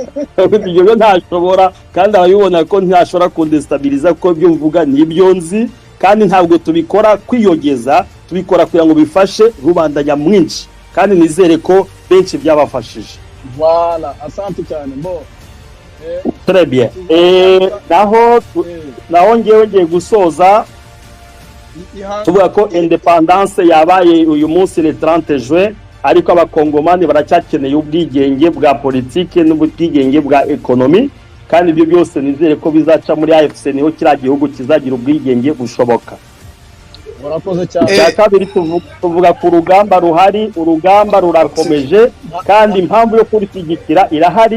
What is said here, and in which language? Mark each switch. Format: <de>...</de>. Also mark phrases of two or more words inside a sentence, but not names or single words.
<rw>Ibyo ntashobora, kandi ababibona ko ntashobora kundestabiliza kuko ibyo mvuga nibyo nzi, kandi ntabwo tubikora kwiyogeza, tubikora kugira ngo bifashe rubanda nyamwinshi, kandi nizere ko benshi byabafashije. Voilà, asante cyane bo.</rw> <fr>Très bien.</fr> <rw>Naho ngiye gusoza tuvuga ko independence yabaye uyu munsi</rw> <fr>le 30 juin,</fr> <rw>ariko abakongomani baracyakeneye ubwigenge bwa politike n'ubwigenge bwa ekonomi, kandi ibyo byose nizere ko bizaca muri AFC, niho kira gihugu kizagira ubwigenge bushoboka. Murakoze cyane. Kabiri tuvuga ku rugamba ruhari, urugamba rurakomeje, kandi impamvu yo kurishyigikira irahari.</rw>